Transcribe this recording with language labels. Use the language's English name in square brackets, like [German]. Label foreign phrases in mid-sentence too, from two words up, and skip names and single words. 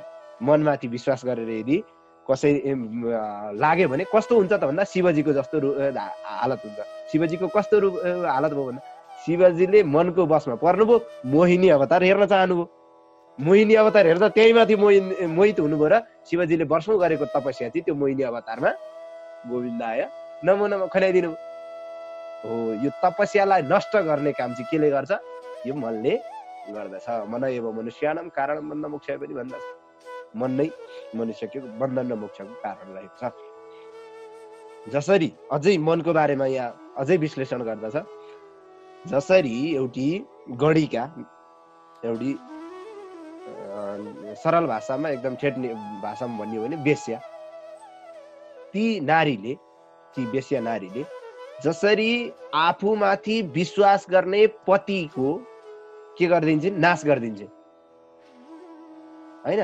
[Nepali] मनमाथि विश्वास गरेर यदि कसै लाग्यो भने कस्तो हुन्छ त भन्दा शिवजीको जस्तो हालत हुन्छ। शिवजीको कस्तो हालत भयो भन्दा, शिवजीले मनको बसमा पर्नुभयो, मोहिनी अवतार हेर्न चाहनुभयो। मोहिनी अवतार हेर्दा त्यही माथि मोहित हुनुभयो र शिवजीले वर्षौं गरेको तपस्या चाहिँ त्यो मोहिनी अवतारमा गोविन्द आयो नमो नमो खनाइदिनु हो। यो तपस्यालाई नष्ट गर्ने काम चाहिँ केले गर्छ? यो मनले गर्दछ। [Sanskrit] मन एव मनुष्यानाम कारणम बन्ध मोक्ष [Nepali] पनि भन्दछ। मन नै मनुष्यको बन्धन र मोक्षको कारण रहेको छ। जसरी अझै मनको बारेमा यहाँ अझै विश्लेषण गर्दछ, जसरी एउटी गणिका, एउटी सरल भाषामा एकदम ठेट भाषामा भन्यो भने वेश्या, ती नारीले, ती वेश्या नारीले जसरी आफूमाथि विश्वास गर्ने पतिको के गरिदिन्छ, नाश गरिदिन्छ हैन।